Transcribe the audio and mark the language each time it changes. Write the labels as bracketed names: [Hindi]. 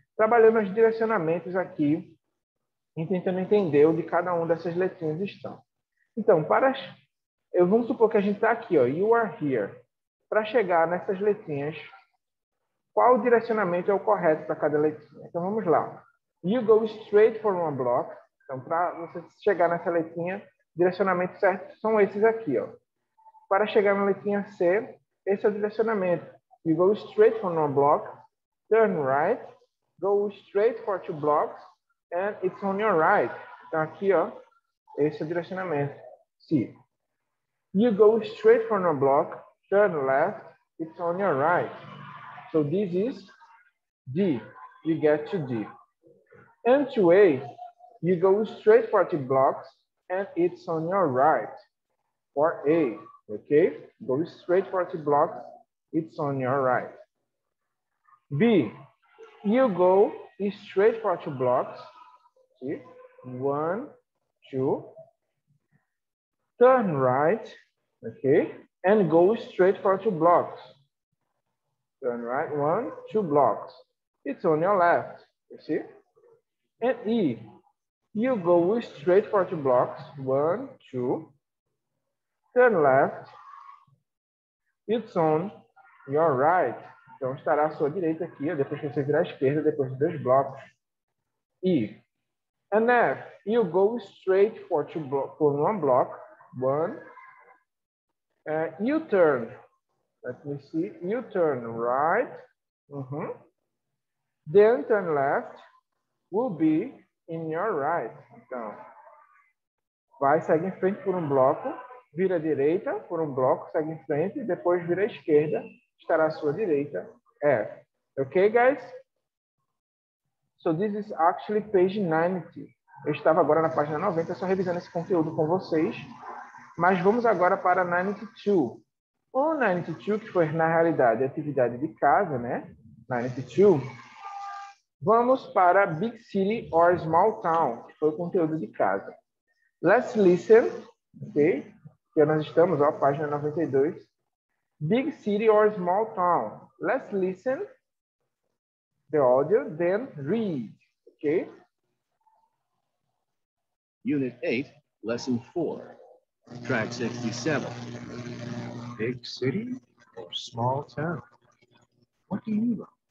[Portuguese] Trabalhando os direcionamentos aqui e tentando entender onde cada uma dessas letrinhas estão. Então, vamos supor que a gente está aqui, ó, [English] you are here. [Portuguese] Para chegar nessas letrinhas, qual o direcionamento é o correto para cada letrinha? Então, vamos lá. [English] You go straight for one block. [Portuguese] Então, para você chegar nessa letrinha, direcionamento certo são esses aqui, ó. Para chegar na letrinha C, esse é o direcionamento. [English] You go straight for one block, turn right, go straight for 2 blocks, and it's on your right. [Portuguese] Então, aqui, ó, esse é o direcionamento. C. [English] You go straight for one block, turn left, it's on your right. So this is D. You get to D. And to A, you go straight for 2 blocks, and it's on your right. For A, okay? Go straight for 2 blocks, it's on your right. B, you go straight for 2 blocks. See? 1, 2. Turn right, okay? And go straight for 2 blocks. Turn right, 1, 2 blocks. It's on your left, you see? And E, you go straight for 2 blocks. 1, 2. Turn left. It's on your right. [Portuguese] Então, estará à sua direita aqui, depois que você virar à esquerda, depois de 2 blocos. E. [English] And F, you go straight for 1 block. 1. You turn. Let me see. You turn right. Then turn left. Will be in your right. [Portuguese] Então, segue em frente por um bloco, vira à direita por um bloco, segue em frente, depois vira à esquerda, estará à sua direita. [English] F. Okay, guys? So this is actually page 90. [Portuguese] Eu estava agora na página 90, só revisando esse conteúdo com vocês. Mas vamos agora para 92. O 92, que foi na realidade a atividade de casa, né? 92. Vamos para Big City or Small Town, que foi o conteúdo de casa. [English] Let's listen, ok? [Portuguese] Aqui nós estamos, ó, página 92. [English] Big City or Small Town. Let's listen the audio, then read, okay? Unit 8, Lesson 4, Track 67. Big city or small town? What do you love?